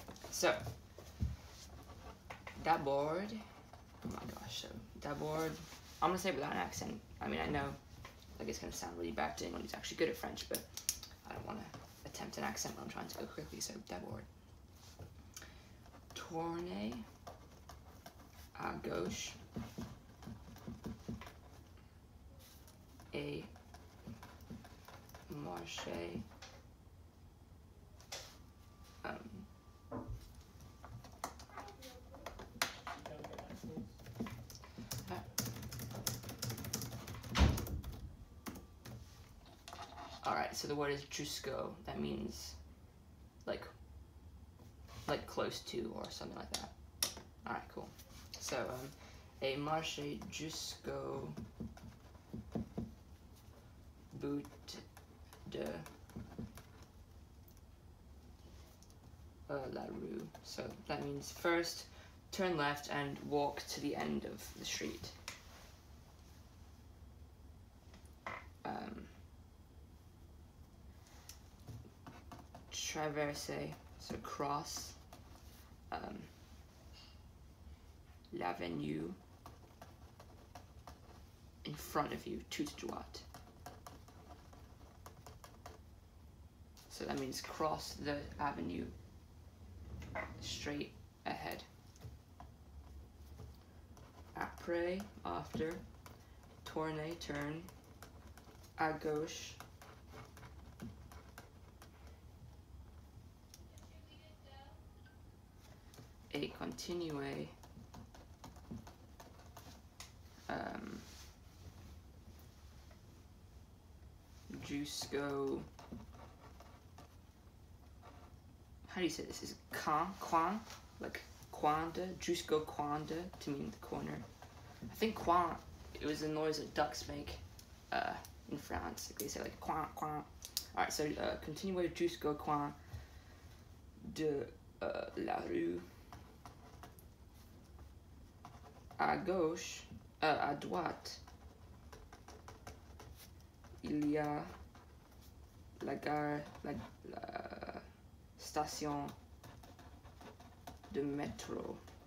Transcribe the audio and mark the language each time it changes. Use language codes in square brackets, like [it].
[en] So, d'abord, oh my gosh, so d'abord, I'm gonna say it without an accent. I mean, I know, like, it's gonna sound really bad to anyone who's actually good at French, but I don't wanna attempt an accent when I'm trying to go quickly, so d'abord. [fr] Tourner à gauche et marcher [en] Alright, so the word is jusqu'au. That means like close to or something like that. Alright, cool. [fr] So, et marcher jusqu'au bout de la rue. [en] So that means first turn left and walk to the end of the street. [fr] Traverser, [en] so cross, [fr] l'avenue, [en] in front of you, [fr] tout droit. [en] So that means cross the avenue straight ahead. [fr] Après, after, tourner, turn, à gauche, et continuer, jusqu'au [en] how do you say this? Is it coin? Like coin de, [fr] jusqu'au coin de, [en] to mean the corner. I think coin, it was the noise that ducks make in France. Like they say like coin, coin. Alright, so [fr] continuez jusqu'au coin de la rue. À gauche, à droite, il y a la gare, la station de métro.